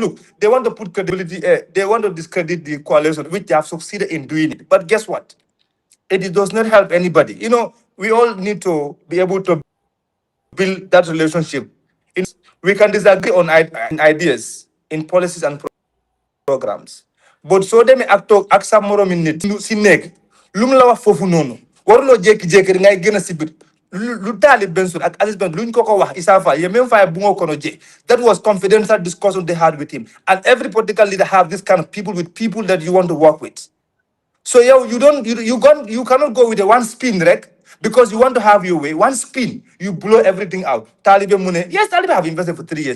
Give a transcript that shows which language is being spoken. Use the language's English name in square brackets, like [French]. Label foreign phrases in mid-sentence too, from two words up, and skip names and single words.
[English] Look, they want to put credibility. They want to discredit the coalition, which they have succeeded in doing it. But guess what? It does not help anybody. You know, we all need to be able to build that relationship. We can disagree on ideas, in policies and programs. [Wolof] But so dem acto aksa morom nit si nek lum la wax fofu nonu warlo jek jek ngay gëna sibir lu talib bensul ak Aziz Ben luñ ko wax Issa Fall ye même fay bu ngo kono je [English] that was confidential discussion they had with him, and every political leader have this kind of people with people that you want to work with. So you cannot go with a one spin rek because you want to have your way. One spin, you blow everything out. Taliban Mune, yes, Taliban have invested for 3 years.